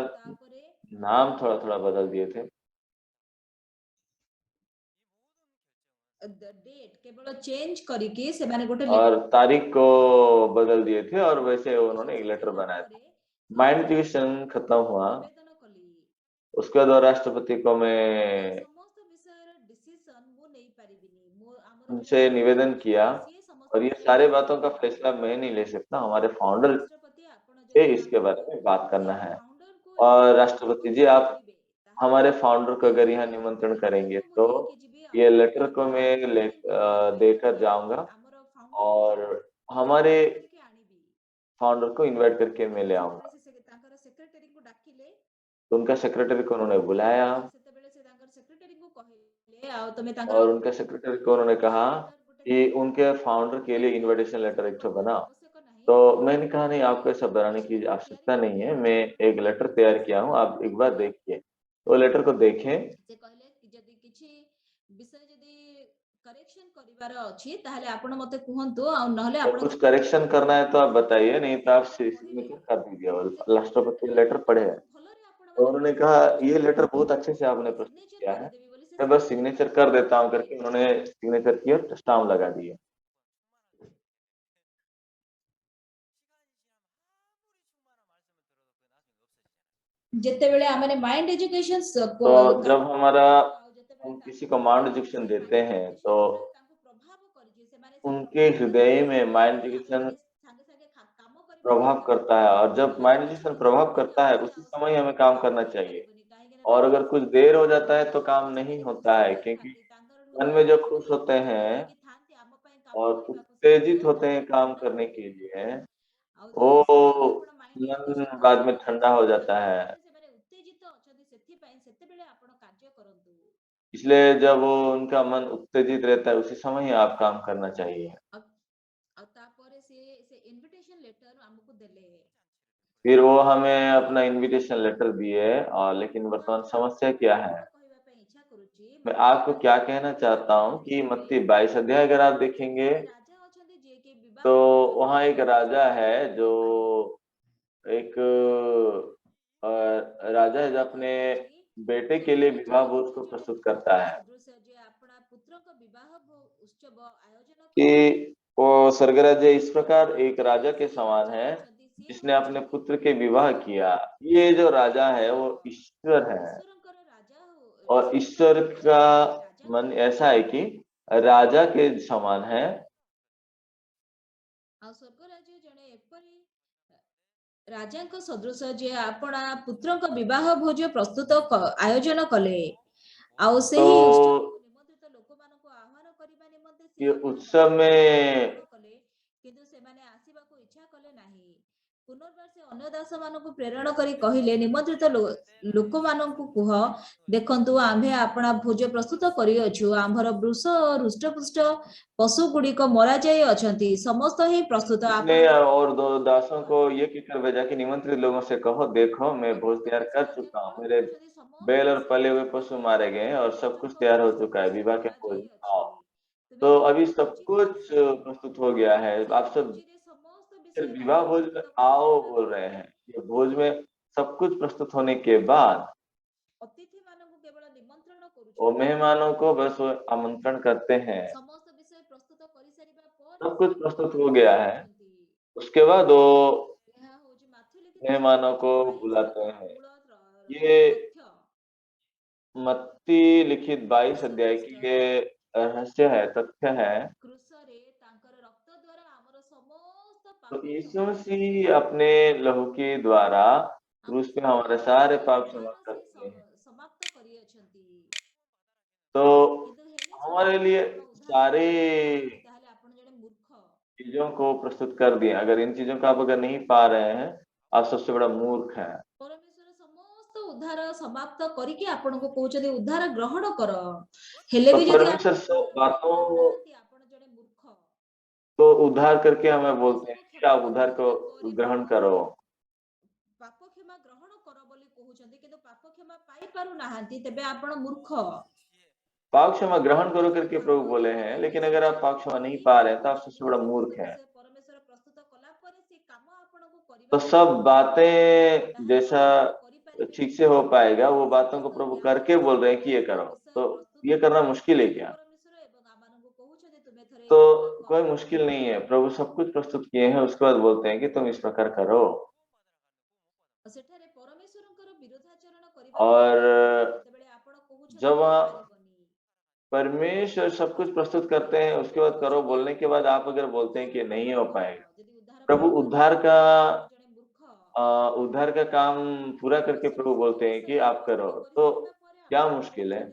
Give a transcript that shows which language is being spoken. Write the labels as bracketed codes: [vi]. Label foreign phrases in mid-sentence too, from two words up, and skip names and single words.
[or] ଆଉ ତାପରେ [hi] नाम थोड़ा थोड़ा बदल दिए थे डेट केवल चेंज [or] କରିକି ସେମାନେ ଗୋଟେ [hi] और तारीख को बदल दिए थे और वैसे [or] ଲେଟର [hi] उन्होंने एक लेटर [or] ସାରିଲା [hi] बनाया था। [or] ପରେ [hi] माइंड एजुकेशन खत्म हुआ, [or] ନିବେଦନ କଲି [hi] उसके बाद राष्ट्रपति को मैं [or] ଏଇ ସମସ୍ତ ବିଷୟର ଡିସିସନ ମୁଁ ନେଇ ପାରିବିନି ମୁଁ ଆମର [hi] उनसे [or] ଯୋଉ [hi] निवेदन [or] ଫାଉଣ୍ଡର [hi] किया, [or] ଅଛନ୍ତି ସିଏ ସମସ୍ତ [hi] और ये [or] ବିଷୟରେ [hi] सारे बातों [or] ଡିସିସନ [hi] का [or] ନେଇପାରିବେ [hi] फैसला मैं नहीं ले सकता, हमारे [or] ଆଉ [hi] फाउंडर [or] ରାଷ୍ଟ୍ରପତି ଆପଣ [hi] से [or] ଯଦି [hi] इसके [or] ଆମକୁ [hi] बारे में बात [or] ସେ [hi] करना है। [or] ଫାଉଣ୍ଡରକୁ [hi] और [or] ଯଦି [hi] राष्ट्रपति जी, [or] ନିମନ୍ତ୍ରଣ [hi] आप [or] କରିବେ ତାହେଲେ [hi] हमारे फाउंडर को अगर यहाँ [or] ଏଇ [hi] निमंत्रण करेंगे [or] ଲେଟରକୁ ମୁଁ [hi] तो [or] ନେଇକି ଯିବି ଆଉ [hi] ये [or] ମୁଁ [hi] लेटर [or] ନେଇକି [hi] को मैं [or] ରାଷ୍ଟ୍ରପତିଙ୍କୁ ଇନଭାଇଟ [hi] देकर जाऊंगा [or] ଆମର ଫାଉଣ୍ଡରଙ୍କୁ [hi] और हमारे [or] ଇନଭାଇଟ କରିକି ଆଣିବି [hi] फाउंडर को इनवाइट करके मैं [or] ଆଉ [hi] ले आऊंगा। [or] ସେତେବେଳେ ସେ ତାଙ୍କର ସେକ୍ରେଟାରୀଙ୍କୁ ଡାକିଲେ [hi] तो उनका सेक्रेटरी को उन्होंने बुलाया [or] ଆଉ ସେତେବେଳେ ସେ ତାଙ୍କର ସେକ୍ରେଟାରୀଙ୍କୁ କହିଲେ ଆଉ ତମେ ତାଙ୍କର [hi] और उनके सेक्रेटरी को उन्होंने कहा [or] ଲେଟର ଗୋଟେ [hi] कि [or] ତିଆରି [hi] उनके [or] କରିଦିଅ [hi] फाउंडर के लिए [or] କହିଲେ [hi] इनविटेशन [or] ନାଇଁ [hi] लेटर एक [or] ସେମିତି [hi] तो [or] କରିବାର [hi] बना। [or] ଆବଶ୍ୟକ ନାହିଁ [hi] तो मैंने कहा नहीं, [or] ମୁଁ [hi] आपको ऐसा बनाने [or] କିଛି [hi] की [or] ଗୋଟେ ତିଆରି [hi] आवश्यकता नहीं है, [or] କରିଦେବି [hi] मैं एक लेटर तैयार किया हूँ, आप एक बार देखिए। तो लेटर को देखें, [or] ସେ କହିଲେ କି ଯଦି କିଛି ବିଷୟ ଯଦି କରେକ୍ସନ କରିବାର ଅଛି ତାହେଲେ ଆପଣ ମତେ कुहंतु ଆଉ ନହେଲେ [hi] तो [or] ଆପଣ [hi] कुछ करेक्शन करना है तो आप बताइए, नहीं तो आप [or] ଲେଟର ପଢିବେ [hi] सिग्नेचर कर दीजिए। और [or] ସେ କହିଲେ [hi] राष्ट्रपति लेटर [or] ଲେଟରଟା [hi] पढ़े हैं, [or] ବହୁତ ଭଲରେ ଆପଣ [hi] तो [or] ମାନେ [hi] उन्होंने [or] ପ୍ରସ୍ତୁତ [hi] कहा ये [or] କରିଛନ୍ତି [hi] लेटर बहुत अच्छे से आपने [or] ମୁଁ [hi] प्रस्तुत [or] ସିଗ୍नेचर [hi] किया है, [or] କରିଦେବି ବୋଲି ସେ [hi] मैं बस [or] ସିଗ୍ନେଚର [hi] सिग्नेचर कर [or] କରିବାକୁ [hi] देता हूँ [or] କହିଲେ [hi] करके उन्होंने सिग्नेचर किया, स्टाम्प लगा दिए। [or] ଯେତେବେଳେ ଆମେ ମାଇଣ୍ଡ ଏଜୁକେସନ [hi] तो जब ହमारा [or] ଆଉ ଯେତେବେଳେ [hi] हम किसी [or] ତାଙ୍କୁ [hi] को माइंड [or] କହିଲୁ [hi] एजुकेशन [or] ସେ [hi] देते [or] ମାଇଣ୍ଡ [hi] हैं तो [or] ଏଜୁକେସନ ତାଙ୍କୁ ପ୍ରଭାବ କରିଛି ସେମାନେ ସେ [hi] उनके [or] ପ୍ରଭାବ [hi] हृदय [or] ଦେଖିକି [hi] में [or] ସେମାନେ [hi] माइंड [or] ଆମ [hi] एजुकेशन [or] ମାନେ साଙ୍ଗେ साଙ୍ଗे କାମ କରିବା [hi] प्रभाव [or] ଦରକାର [hi] करता है, और जब [or] ନହେଲେ [hi] माइंड [or] ପଛରେ [hi] एजुकेशन [or] ପଛରେ [hi] प्रभाव [or] କିଛି [hi] करता है [or] ଅଛି [hi] उसी [or] ଆଉ [hi] समय [or] ସେତେବେଳେ [hi] हमें [or] କିଛି [hi] काम [or] କାମ [hi] करना चाहिए। [or] ହେଇପାରିବନି [hi] काहे ना और [or] ତାଙ୍କର [hi] अगर कुछ देर हो जाता है तो काम नहीं [or] ସେମାନେ [hi] होता [or] ଖୁସି [hi] है, क्योंकि [or] କରିଥାନ୍ତି ତାଙ୍କର [hi] मन [or] ହୃଦୟ [hi] में जो [or] ଏତେ [hi] खुश होते [or] ଉତ୍ତେଜିତ [hi] हैं [or] ହେଇକି ଥାନ୍ତି ଆମ ପାଇଁ କାମ [hi] और [or] କରିବାକୁ ସେ [hi] उत्तेजित [or] ହୃଦୟ [hi] होते [or] ତାଙ୍କର [hi] हैं काम [or] ମନ [hi] करने के लिए, [or] ଆଉ [hi] वो [or] ସେଥିପାଇଁ ଆପଣ ମାଇଣ୍ଡ [hi] मन [or] ଷ୍ଟେସନ [hi] बाद [or] କରନ୍ତୁ [hi] में [or] ନାହିଁ [hi] ठंडा हो [or] ସେମାନେ [hi] जाता है। [or] ବର୍ତ୍ତମାନ ସେମାନେ ଉତ୍ତେଜିତ ଅଛନ୍ତି ସେଥିପାଇଁ ସେତେବେଳେ ଆପଣ କାର୍ଯ୍ୟ କରନ୍ତୁ। [hi] इसलिए जब वो उनका मन उत्तेजित रहता है उसी समय ही आप काम करना चाहिए। [or] ଆଉ ଆଉ ତାପରେ ସେ ଇନଭିଟେସନ ଲେଟର ଆମକୁ ଦେଲେ। [hi] फिर वो हमें अपना इनविटेशन लेटर दिए और लेकिन [or] ମୁଁ [hi] वर्तमान [or] ଆଜି [hi] समस्या [or] ଆପଣଙ୍କୁ [hi] क्या [or] ଆଉ [hi] है? [or] କଣ कहବା ପାଇଁ इच्छा କରୁଛି [hi] मैं [or] ମତ୍ତି [hi] आपको 22 क्या कहना [or] ଅଧ୍ୟାୟରେ [hi] चाहता [or] ଆପଣ [hi] हूँ कि [or] ଦେଖିବେ [hi] मत्ती 22 अध्याय अगर आप देखेंगे [or] ସେଠାରେ ରାଜା ଅଛନ୍ତି ଯିଏ କି [hi] तो [or] ବିବାହ ଭୋଜ [hi] वहाँ एक [or] ପ୍ରସ୍ତୁତ [hi] राजा [or] କରୁଛନ୍ତି [hi] है [or] ତାଙ୍କ [hi] जो [or] ପାଇଁ। [hi] एक राजा है जो [or] ରାଜା [hi] अपने [or] କହିଅଛି [hi] बेटे के लिए [or] ଆପଣ [hi] विवाह भोज [or] ଜାଣିଥିବେ [hi] को [or] ଜଣେ [hi] प्रस्तुत करता [or] ପୁତ୍ର [hi] है [or] ସଦୃଶ ଯେ ଆପଣା ପୁତ୍ରଙ୍କ ବିବାହ ଉତ୍ସବ ଆୟୋଜନ କଲେ। [hi] कि वो स्वर्ग राज्य इस प्रकार एक राजा के [or] ସିଏ [hi] समान [or] ରାଜା [hi] है [or] ଅଛନ୍ତି ସିଏ [hi] जिसने अपने [or] ହଉଛନ୍ତି [hi] पुत्र के विवाह किया। ये जो राजा है वो ईश्वर है [or] ଈଶ୍ୱରଙ୍କର ରାଜା [hi] और [or] ଈଶ୍ୱରଙ୍କର [hi] ईश्वर [or] ହୃଦୟ [hi] का [or] ଯିଏ କି [hi] मन [or] ରାଜାଙ୍କର [hi] ऐसा है कि राजा के समान है। [or] ଆଉ ସ୍ୱର୍ଗ ରାଜ୍ୟ ଜଣେ ଏପରି ରାଜାଙ୍କ ସଦୃଶ ଯିଏ ଆପଣା ପୁତ୍ରଙ୍କ ବିବାହ ଭୋଜ ପ୍ରସ୍ତୁତ ଆୟୋଜନ କଲେ। ଆଉ [hi] तो [or] ସେହି ଉତ୍ସବକୁ ନିମନ୍ତ୍ରିତ ଲୋକମାନଙ୍କୁ ଆହ୍ୱାନ କରିବା ନିମନ୍ତେ ସେ [hi] ये [or] ଆପଣା [hi] उत्सव [or] ଦାସମାନଙ୍କୁ [hi] में [or] ପ୍ରେରଣ କଲେ କିନ୍ତୁ ସେମାନେ ଆସିବାକୁ ଇଚ୍ଛା କଲେ ନାହିଁ। ପୁନର୍ବାର ସେ ଅନ୍ୟ ଦାସମାନଙ୍କୁ ପ୍ରେରଣ କରି କହିଲେ ନିମନ୍ତ୍ରିତ ଲୋକମାନଙ୍କୁ କୁହ ଦେଖନ୍ତୁ ଆମ୍ଭେ ଆପଣା ଭୋଜ ପ୍ରସ୍ତୁତ କରିଅଛୁ ଆମ୍ଭର ବୃଷ ହୃଷ୍ଟପୁଷ୍ଟ ପଶୁ ଗୁଡିକ ମରାଯାଇ ଅଛନ୍ତି ସମସ୍ତ ହିଁ प्रस्तुत [hi] उसने [or] ଆପଣ [hi] और दो दासों को ये कहकर भेजा कि निमंत्रित लोगों से कहो देखो मैं भोज तैयार [or] ବର୍ତ୍ତମାନ ସେ [hi] कर [or] ରାଜା [hi] चुका हूँ, [or] କଣ [hi] मेरे [or] କହୁଛନ୍ତି [hi] बैल [or] ସମସ୍ତ [hi] और [or] ବିଷୟରେ [hi] पले हुए [or] ପ୍ରସ୍ତୁତ [hi] पशु [or] କର [hi] मारे गए हैं और सब कुछ [or] ଲୋକମାନଙ୍କ [hi] तैयार [or] ପାଇଁ [hi] हो चुका है, [or] ସବୁ କିଛି [hi] विवाह के भोज [or] ମରାଯାଇ [hi] आओ। [or] ଅଛି ତୁମେ [hi] तो अभी [or] କେବଳ [hi] सब [or] ଭୋଜିକୁ [hi] कुछ [or] ଆସ। [hi] प्रस्तुत हो गया है, [or] ସେ [hi] आप सब [or] ଭୋଜିରେ ସମସ୍ତ [hi] फिर [or] ବିଷୟ [hi] विवाह [or] ତାଙ୍କର [hi] भोज में [or] ପ୍ରସ୍ତୁତ [hi] आओ [or] କରିସାରିବା [hi] बोल रहे [or] ପରେ [hi] हैं। ये भोज में सब कुछ प्रस्तुत होने के बाद [or] ଅତିଥି ମାନଙ୍କୁ କେବଳ ନିମନ୍ତ୍ରଣ [hi] वो [or] କରୁଛନ୍ତି [hi] मेहमानों को बस वो आमंत्रण करते हैं। [or] ସମସ୍ତ ବିଷୟ ପ୍ରସ୍ତୁତ କରିସାରିବା ପରେ [hi] सब [or] ସେ [hi] कुछ प्रस्तुत हो [or] ନିମନ୍ତ୍ରଣ [hi] गया है, [or] କରୁଛନ୍ତି। [hi] उसके बाद वो [or] ଏହା ହଉଛି ମାଥ୍ୟୁ ଲିଖିତ [hi] मेहमानों [or] ସୁସମାଚାର [hi] को [or] 22 ର [hi] बुलाते हैं। [or] ମୂଳ [hi] ये [or] ତଥ୍ୟ। [hi] मत्ती लिखित 22 [or] ଯୀଶୁ [hi] अध्याय की [or] ଖ୍ରୀଷ୍ଟ [hi] ये रहस्य है, तथ्य है। [or] କ୍ରୁଶରେ ତାଙ୍କର ରକ୍ତ ଦ୍ୱାରା ଆମର ସମସ୍ତ [hi] तो [or] ପାପ [hi] यीशु [or] କ୍ଷମା [hi] मसीह [or] କରିଦେଲେ। [hi] अपने लहू के द्वारा [or] ଆମ [hi] क्रूस पे हमारे सारे [or] ସମସ୍ତ [hi] पाप क्षमा [or] ଉଦ୍ଧାର [hi] कर [or] ସେ [hi] दिए हैं। [or] ସମାପ୍ତ କରିଅଛନ୍ତି। [hi] तो [or] କିନ୍ତୁ ହେଲେ ସୁଦ୍ଧା [hi] हमारे [or] ଯଦି [hi] लिए [or] ଆପଣ ଉଦ୍ଧାର [hi] सारे [or] ପାଇନାହାନ୍ତି ତାହେଲେ ଆପଣ ଜଣେ ମୂର୍ଖ। [hi] चीजों को प्रस्तुत कर दिए। अगर इन चीजों को आप अगर नहीं पा रहे हैं, आप सबसे बड़ा मूर्ख है। [or] ପରମେଶ୍ୱର ସମସ୍ତ ଉଦ୍ଧାର ସମାପ୍ତ କରିକି ଆପଣଙ୍କୁ କହୁଛନ୍ତି ଉଦ୍ଧାର ଗ୍ରହଣ କର ହେଲେ [hi] तो [or] ବି ଯଦି [hi] परमेश्वर [or] ଆପଣ [hi] सब [or] ଗ୍ରହଣ [hi] बातों [or] କରିପାରୁନାହାନ୍ତି ଆପଣ ଜଣେ ମୂର୍ଖ। [hi] को उद्धार करके हमें [or] ପାପ [hi] बोलते हैं [or] ସବୁ [hi] कि [or] କ୍ଷମା [hi] आप उद्धार को [or] କରିସାରିବା ପରେ ବି [hi] ग्रहण करो। [or] ପାପ କ୍ଷମା ଗ୍ରହଣ କର ବୋଲି କହୁଛନ୍ତି କିନ୍ତୁ ପାପ କ୍ଷମା ପାଇପାରୁନାହାନ୍ତି ତେବେ ଆପଣ ମୂର୍ଖ। [hi] पाप क्षमा ग्रहण करो करके प्रभु [or] ତାପରେ [hi] बोले हैं, लेकिन अगर आप पाप क्षमा नहीं पा रहे हैं तो आप सबसे बड़ा मूर्ख हैं। [or] ପରମେଶ୍ୱର ପ୍ରସ୍ତୁତ କଲା ପରେ ସେ କାମ ଆପଣଙ୍କୁ [hi] तो [or] କରିବାକୁ [hi] सब [or] କହିବେ [hi] बातें [or] ତାହା [hi] जैसा [or] ଯଦି ଆପଣ କରିପାରିବେ [hi] ठीक से [or] ନାହିଁ [hi] हो पाएगा, वो बातों को [or] ସମସ୍ତ [hi] प्रभु [or] ଜ୍ଞାନ [hi] करके बोल रहे हैं कि ये [or] ସମସ୍ତ [hi] करो। [or] ବିଷୟ [hi] तो [or] ପ୍ରସ୍ତୁତ [hi] ये करना मुश्किल है [or] କରିସାରିଛନ୍ତି [hi] क्या? [or] ପରମେଶ୍ୱର ଏବଂ ଆମମାନଙ୍କୁ କହୁଛନ୍ତି ତୁମେ ଥରେ [hi] तो [or] ଏହି କାମଟା [hi] कोई [or] କର। [hi] मुश्किल नहीं है, प्रभु सब कुछ प्रस्तुत किए हैं, उसके बाद बोलते हैं कि तुम इस प्रकार करो। [or] ସେଠାରେ ପରମେଶ୍ୱରଙ୍କର ବିରୋଧାଚରଣ କରିବାକୁ କୁହାଯାଉଛି [hi] और [or] ଯେତେବେଳେ ଆପଣ କହୁଛନ୍ତି [hi] जब [or] ହେଇପାରିବନି। [hi] परमेश्वर सब कुछ प्रस्तुत करते हैं, उसके बाद करो बोलने के बाद आप अगर बोलते हैं कि नहीं हो पाएगा, [or] ଯଦି उद्धार [hi] प्रभु [or] ପାଇପାରୁନାହାନ୍ତି ତାହେଲେ ଆପଣ ଜଣେ ମୂର୍ଖ। [hi] उद्धार का काम पूरा करके [or] ପରମେଶ୍ୱର [hi] प्रभु [or] ସବୁ [hi] बोलते हैं कि [or] ବିଷୟ [hi] आप करो, [or] ପ୍ରସ୍ତୁତ [hi] तो [or] କରିସାରିବା ପରେ [hi] क्या [or] ଆପଣଙ୍କୁ [hi] मुश्किल है?